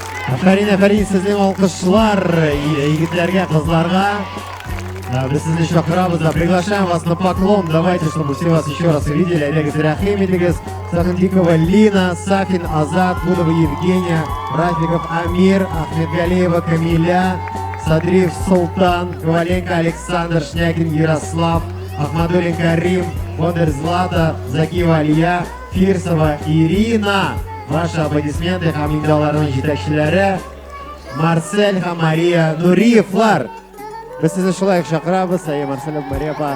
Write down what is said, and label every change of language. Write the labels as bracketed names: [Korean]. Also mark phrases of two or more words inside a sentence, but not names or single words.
[Tatar] Афарин, сезнең алкышлар егетләргә, кызларга. Без сезне чакырабыз, [Russian] приглашаем вас на поклон. Давайте, чтобы все вас еще раз увидели. Олег Зрахим, Сахандикова Лина, Сафин Азат, Будова Евгения, Рафиков Амир, Ахмедгалеева Камиля, Садриев Султан, Коваленко Александр, Шнякин Ярослав, Ахмадулин Карим, Бондар Злата, Закиева Алия, Фирсова Ирина. Ваши аплодисменты [Tatar] хаминдаларның җитәкчеләре Марсель һәм Мария Нуриевлар. Без сезне шулай чакырабыз, Марсель һәм Мария апа.